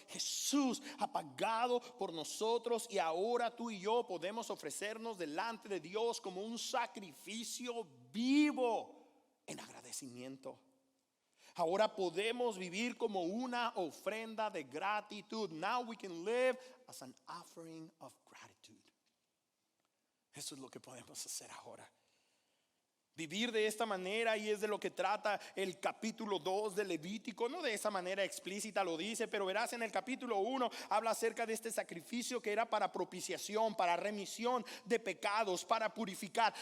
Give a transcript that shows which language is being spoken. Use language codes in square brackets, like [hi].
[es] Jesús ha pagado por nosotros y ahora tú y yo podemos ofrecernos delante de Dios como un sacrificio vivo en agradecimiento. Ahora podemos vivir como una ofrenda de gratitud. [en] Now we can live as an offering of gratitude. [es] Eso es lo que podemos hacer ahora. Vivir de esta manera, y es de lo que trata el capítulo 2 de Levítico. No de esa manera explícita lo dice, pero verás, en el capítulo 1 habla acerca de este sacrificio que era para propiciación, para remisión de pecados, para purificar.